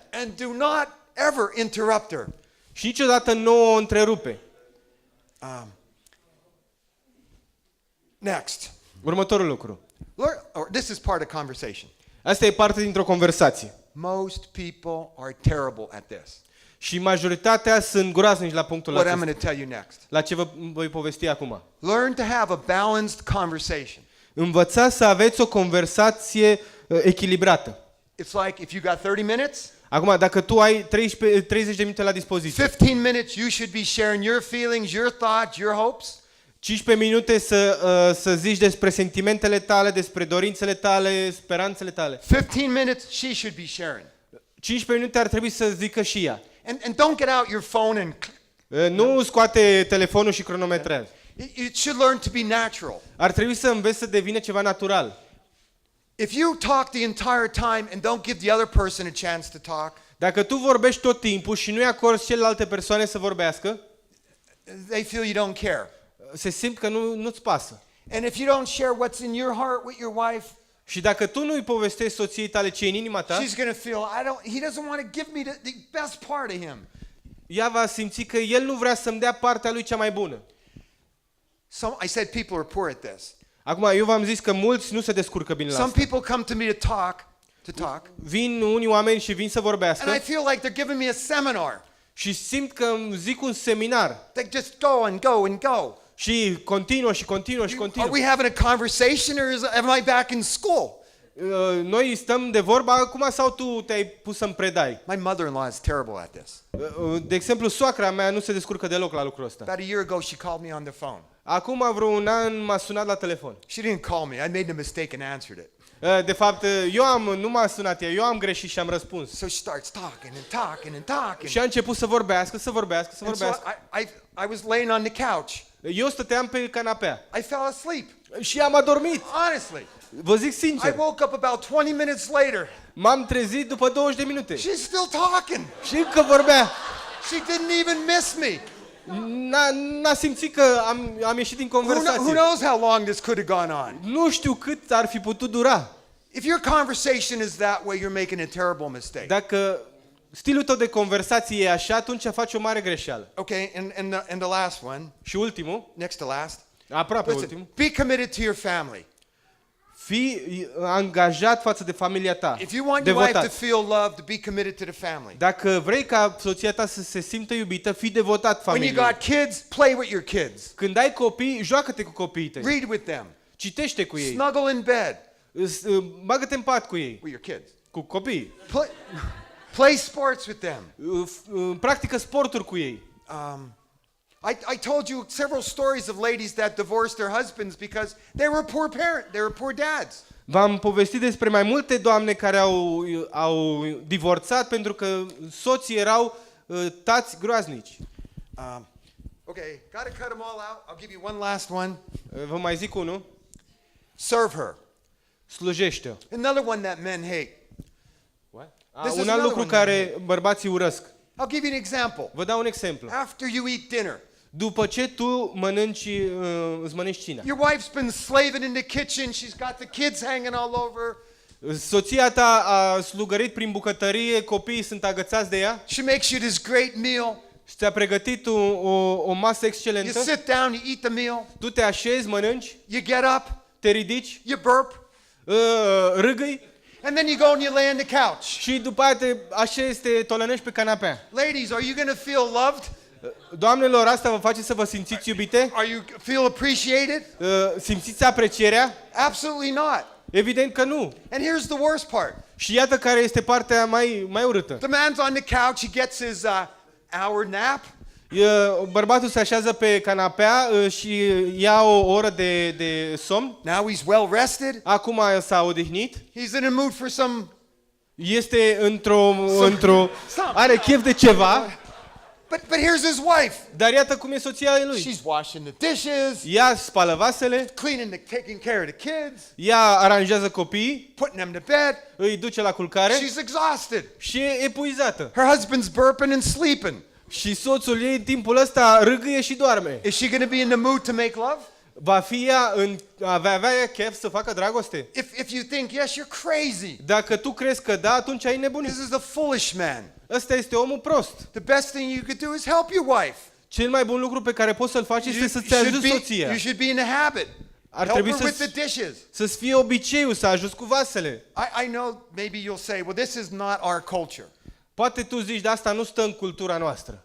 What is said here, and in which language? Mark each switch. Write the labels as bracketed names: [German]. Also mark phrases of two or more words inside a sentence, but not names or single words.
[English] And do not ever interrupt her. [Romanian] Și niciodată nu o întrerupe. [English] Next. [Romanian] Următorul lucru. [English] This is part of conversation. [Romanian] Asta e parte dintr-o conversație. [English] Most people are terrible at this. [Romanian] Și majoritatea sunt groaznici la punctul [English] What I'm [Romanian] acesta. [English] going to tell you next. [Romanian] La ce vă voi povesti acum. [English] Learn to have a balanced conversation. [Romanian] Învățați să aveți o conversație echilibrată. [English] It's like if you got 30 minutes, [Romanian] Acum, dacă tu ai 30 de minute la dispoziție, [English] 15 minutes you should be sharing your feelings, your thoughts, your hopes. [Romanian] 15 minute să zici despre sentimentele tale, despre dorințele tale, speranțele tale. [English] 15 minutes she should be sharing. [Romanian] 15 minute ar trebui să zică și ea. [English] And don't get out your phone and [Romanian] Nu scoate telefonul și cronometrează. [English] it should learn to be natural. [Romanian] Ar trebui să înveți să devină ceva natural. [English] If you talk the entire time and don't give the other person a chance to talk, [Romanian] Dacă tu vorbești tot timpul și nu-i acorzi celelalte persoane să vorbească, [English] they feel you don't care. [Romanian] se simt că nu-ți pasă. [English] And if you don't share what's in your heart with your wife, [Romanian] Și dacă tu nu-i povestești soției tale ce e în inima ta, [English] she's going to feel he doesn't want to give me the best part of him. [Romanian] ea va simți că el nu vrea să-mi dea partea lui cea mai bună. [English] I said people are poor at this. [Romanian] Acum, eu v-am zis că mulți nu se descurcă bine la [English] Some [Romanian] asta. [English] people come to me to talk, [Romanian] Vin unii oameni și vin să vorbească [English] and I feel like they're giving me a seminar. [Romanian] și simt că îmi zic un seminar [English] They just go and go and go. [Romanian] și continuă și continuă și [English] Are [Romanian] continuă. [English] we having a conversation or am I back in school? [Romanian] Noi stăm de vorba acum sau tu te-ai pus să-mi predai? [English] My mother-in-law is terrible at this. [Romanian] De exemplu, soacra mea nu se descurcă deloc la lucrul ăsta. [English] About a year ago, she called me on the phone. [Romanian] Acum vreo un an m-a sunat la telefon. [English] She didn't call me. I made a mistake and answered it. [Romanian] De fapt, nu m-a sunat ea, eu am greșit și am răspuns. [English] So she starts talking and talking and talking. [Romanian] Și a început să vorbească. [English] And so I was laying on the couch. [Romanian] Eu stăteam pe canapea [English] I fell asleep. [Romanian] și am adormit. [English] Honestly. [Romanian] Vă zic [English] I [Romanian] sincer, [English] woke up about 20 minutes later. [Romanian] m-am trezit după 20 de minute [English] She's still talking. [Romanian] și încă vorbea. [English] She didn't even miss me. [Romanian] N-a simțit că am ieșit din [English] Who [Romanian] conversație. [English] knows how long this could have gone on? [Romanian] Nu știu cât ar fi putut dura. [English] If your conversation is that way, you're making a terrible mistake. [Romanian] Dacă stilul tău de conversație e așa, atunci faci o mare greșeală. [English] Okay, and the last one, [Romanian] Și ultimul, [English] next to last. [Romanian] aproape [English] Listen, [Romanian] ultimul, [English] be committed to your family. [Romanian] fii angajat față de familia ta. [English] If you want your wife to [Romanian] Devotat. [English] feel loved, be committed to the family. [Romanian] Dacă vrei ca soția ta să se simtă iubită, fii devotat [English] When you [Romanian] familiei. [English] got kids, play with your kids. [Romanian] Când ai copii, joacă-te cu copiii tăi. [English] Read with them. [Romanian] Citește cu ei. [English] Snuggle in bed [Romanian] Bagă-te în pat cu ei, [English] with your kids. [Romanian] cu copiii. [English] Play sports with them. [Romanian] Practică sporturi cu ei. [English] I told you several stories of ladies that divorced their husbands because they were poor dads. [Romanian] V-am povestit despre mai multe doamne care au divorțat pentru că soții erau tați groaznici. [English] Okay, gotta cut them all out. I'll give you one last one. [Romanian] Vă mai zic unul. [English] Serve her. [Romanian] Slujește-o. [English] Another one that men hate. This is [Romanian] Un alt [English] another [Romanian] lucru [English] one. [Romanian] care bărbații urăsc. [English] I'll give you an example. [Romanian] Vă dau un exemplu. [English] After you eat dinner, [Romanian] După ce tu îți mănânci cina, [English] your wife's been slaving in the kitchen. She's got the kids hanging all over. [Romanian] soția ta a slugărit prin bucătărie, copiii sunt agățați de ea [English] She makes you this great meal. [Romanian] și ți-a pregătit o masă [English] You [Romanian] excelentă, [English] sit down, you eat the meal. [Romanian] tu te așezi, mănânci, [English] You get up, [Romanian] te ridici, [English] you burp, [Romanian] râgâi [English] and then you go and you lay on the couch. [Romanian] și după aia te așezi, te tolănești pe canapea. [English] Ladies, are you going to feel loved? [Romanian] Doamnelor, asta vă face să vă simțiți iubite? [English] Are you feel appreciated? [Romanian] Simțiți aprecierea? [English] Absolutely not. [Romanian] Evident că nu. [English] And here's the worst part. [Romanian] Și iată care este partea mai urâtă. [English] The man's on the couch, he gets his hour nap. [Romanian] Bărbatul se așează pe canapea și ia o oră de somn. [English] Now he's well rested. [Romanian] Acum s-a odihnit. [English] He's in a mood for some [Romanian] Este are chef de ceva, [English] but here's his wife. [Romanian] dar iată cum e soția lui. [English] She's washing the dishes, [Romanian] Ea spală vasele, [English] taking care of the kids, [Romanian] ea aranjează copiii, [English] putting them to bed. [Romanian] îi duce la culcare [English] She's exhausted. [Romanian] și e epuizată. [English] Her husband's burping and sleeping. [Romanian] Și soțul ei în timpul ăsta râgâie și doarme. [English] Is she going to be in the mood to make love? [Romanian] Va avea ea chef să facă dragoste? [English] If you think yes, you're crazy. [Romanian] Dacă tu crezi că da, atunci ai nebunit. [English] This is a foolish man. [Romanian] Ăsta este omul prost. [English] The best thing you could do is help your wife. [Romanian] Cel mai bun lucru pe care poți să-l faci este să-ți ajuți soția. [English] You should be in the habit. [Romanian] Ar [English] Help [Romanian] trebui [English] her with the dishes. [Romanian] să-ți fie obiceiul să ajuți cu vasele. [English] I know maybe you'll say, well, this is not our culture. [Romanian] Poate tu zici, de asta nu stă în cultura noastră.